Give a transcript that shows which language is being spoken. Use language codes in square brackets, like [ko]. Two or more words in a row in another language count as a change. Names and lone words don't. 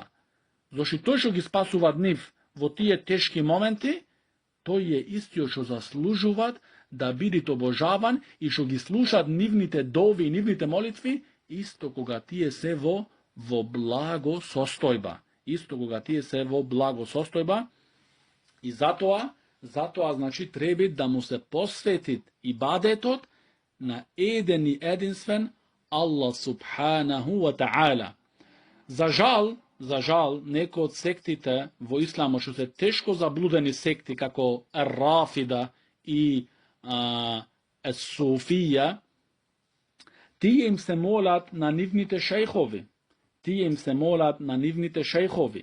[mk] Зашто тој што ги спасува нив во тие тешки моменти, тој е истиот што заслужуваат да бидит обожаван и што ги слушаат нивните дови и нивните молитви, исто кога тие се во благосостојба. И затоа, значи, треба да му се посветит ибадетот на еден и единствен Аллах [ar] سبحانه وتعالى. [mk] За жал, некои од сектите во исламот, што се тешко заблудени секти, како Ар-Рафида и Суфија, тие им се молат на нивните шејхови.